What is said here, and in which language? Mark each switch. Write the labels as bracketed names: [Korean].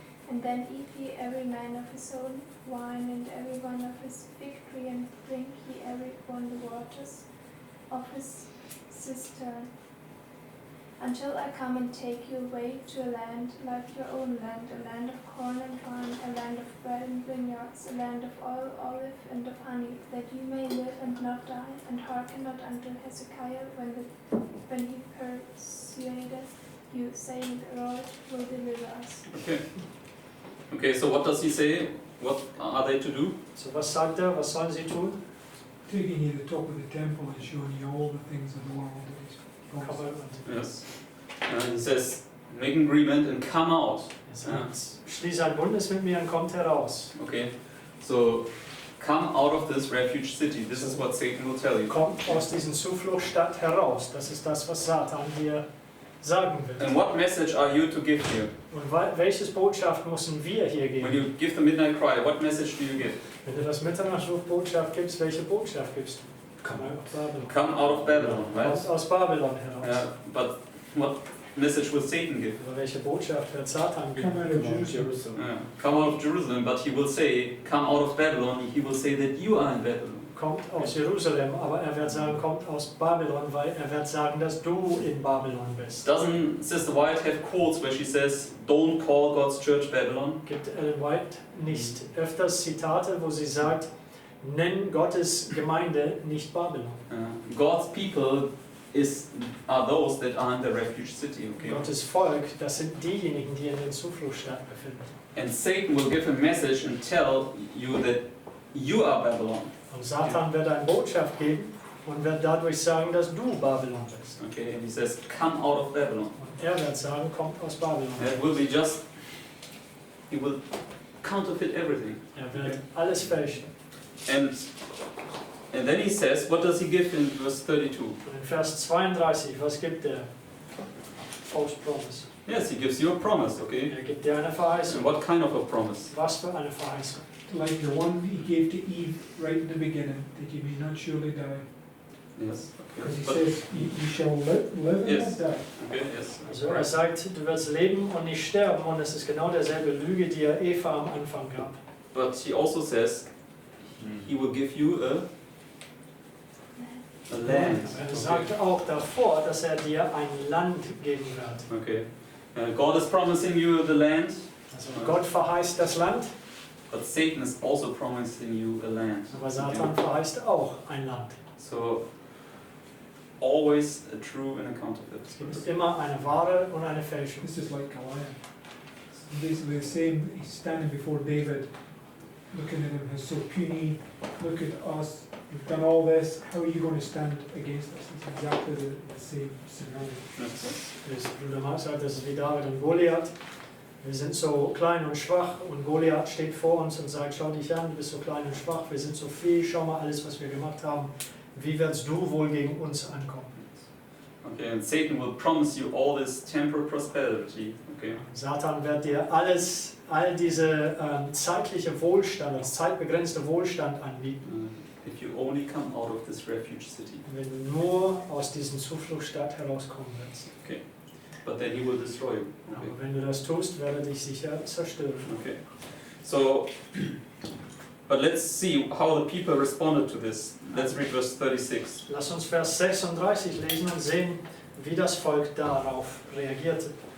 [English] And then eat ye every man of his own wine, and every one of his fig tree, and drink ye every one the waters of his cistern, until I come and take you away to a land like your own land, a land of corn and wine, a land of bread and vineyards, a land of oil, olive, and of honey, that you may live and not die, and hearken not unto Hezekiah when he persuadeth you, saying, The Lord will deliver us. Okay. Okay, so what does he say? What are they to do? [German] So was sagt er, was sollen sie tun? [English] Taking you to the top of the temple and showing you all the things of the world that he's promised. Yes. He says, make an agreement and come out. [German] Er sagt, schließe ein Bündnis mit mir und kommt heraus. [English] Okay, so come out of this refuge city. This is what Satan will tell you. [German] Kommt aus diesen Zufluchtsstadt heraus. Das ist das, was Satan hier sagen will. [English] And what message are you to give here? [German] Und welches Botschaft müssen wir hier [English] When [German] geben? [English] you give the midnight cry, what message do you give? [German] Wenn du das Mitternachtsruf-Botschaft gibst, welche Botschaft gibst du? [English] Come out of Babylon, right? [German] Aus Babylon heraus. [English] Yeah, but what message will Satan give? [German] Aber welche Botschaft wird Satan geben? [English] Come out of Jerusalem. Yeah. Come out of Jerusalem, but he will say, come out of Babylon. He will say that you are in Babylon. [German] Kommt aus Jerusalem, aber er wird sagen, kommt aus Babylon, weil er wird sagen, dass du in Babylon bist. [English] Doesn't Sister White have quotes where she says, don't call God's church Babylon? [German] Gibt Ellen White nicht öfters Zitate, wo sie sagt, nenn Gottes Gemeinde nicht Babylon. [English] God's people are those that are in the refuge city. Okay? [German] Gottes Volk, das sind diejenigen, die in den Zufluchtsstadt befinden. [English] And Satan will give a message and tell you that you are Babylon. [German] Und Satan wird eine Botschaft geben und wird dadurch sagen, dass du Babylon bist. [English] Okay, and he says, come out of Babylon. [German] Und er wird sagen, kommt aus Babylon. [English] It will be he will counterfeit everything. [German] Er wird alles fälschen. [English] And then he says, what does he give in verse 32? [German] Und in Vers 32, was gibt er? [English] False promise. Yes, he gives you a promise, okay? [German] Er gibt dir eine Verheißung. [English] And what kind of a promise? [German] Was für eine Verheißung? [English] Like the one he gave to Eve right in the beginning, that you may not surely die. Yes, Because he okay. says, you shall live and Yes. not die. Okay, yes. [German] Also er sagt, du wirst leben und nicht sterben, und es ist genau derselbe Lüge, die er Eva am Anfang gab. [English] But he also says, he will give you a land. [German] Er sagt auch davor, dass er dir ein Land geben wird. [English] Okay. God is promising you the land, [German] Also Gott verheißt das Land, [English] but Satan is also promising you a land. [German] aber Satan verheißt auch ein Land. [English] So, always a true and a counterfeit. [German] Es gibt immer eine wahre und eine Fälschung. [English] This is like Goliath. It's basically the same, he's standing before David, looking at him, he's so puny, look at us, we've done all this, how are you going to stand against us? It's exactly the same scenario. [German] Das Bruder Mark sagt, das ist wie David und Goliath. Wir sind so klein und schwach und Goliath steht vor uns und sagt, schau dich an, du bist so klein und schwach, wir sind so fähig, schau mal alles, was wir gemacht haben. Wie wirst du wohl gegen uns ankommen? [English] Okay, and Satan will promise you all this temporal prosperity. Okay. [German] Satan wird dir all diese zeitliche Wohlstand, das zeitbegrenzte Wohlstand anbieten, [English] If you only come out of this refuge city. [German] wenn du nur aus diesem Zufluchtsstadt herauskommen willst. [English] But then he will destroy you. Okay. [German] Aber wenn du das tust, wird er dich sicher zerstören. [English] Okay. So, but let's see how the people responded to this. Let's read verse 36. [German] Lass uns Vers 36 lesen und sehen, wie das Volk darauf reagierte.